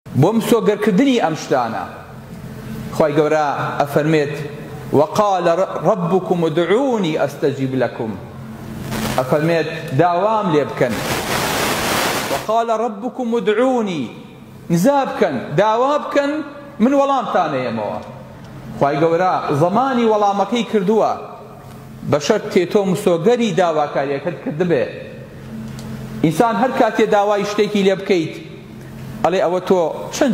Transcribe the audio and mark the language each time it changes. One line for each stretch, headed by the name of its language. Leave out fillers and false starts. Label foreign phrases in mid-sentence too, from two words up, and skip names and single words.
Central Kurdish: بۆ مسۆگەرکردنی ئەم شتانە خوای گەورە ئەفەرمێت
Arabic: وقال ربكم ادعوني استجب لكم
Central Kurdish: ئەفەرمێت داوام لێ بکەن
Arabic: وقال ربكم ادعوني
Central Kurdish: نزا بکەن داوا بکەن من وەڵامتانەیەمەوە خوای گەورە زەمانی وەڵامەکەی کردووە بەشەر تێتۆ مسۆگەری داواکاریەکەت کردبێ ئینسان هەر کاتێ داوای شتێکی لێ بکەیت ئەڵێ ئەوە تۆ چەند